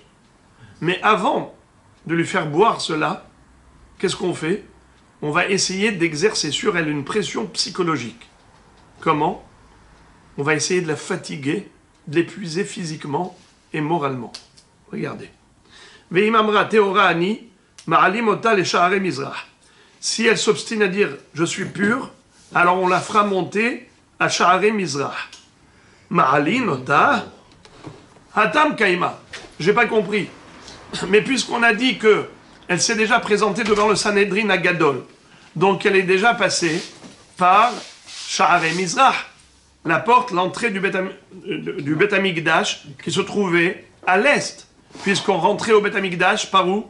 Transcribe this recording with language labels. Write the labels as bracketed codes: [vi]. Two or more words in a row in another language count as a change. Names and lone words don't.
[fr] Mais avant de lui faire boire cela, qu'est-ce qu'on fait? On va essayer d'exercer sur elle une pression psychologique. Comment? On va essayer de la fatiguer, de l'épuiser physiquement et moralement. Regardez. [he] ואם אמרה טהורה אני, מעלין אותה לשער המזרח. [fr] Si elle s'obstine à dire « je suis pure », alors on la fera monter à Sha'arei Mizrach. [he] מעלין אותה התם קיימא. [fr] J'ai pas compris. Mais puisqu'on a dit que elle s'est déjà présentée devant le Sanhedrin à Gadol, donc elle est déjà passée par Sha'arei Mizrach, la porte, l'entrée du Bet Amikdash qui se trouvait à l'est, puisqu'on rentrait au Bet Amikdash par où?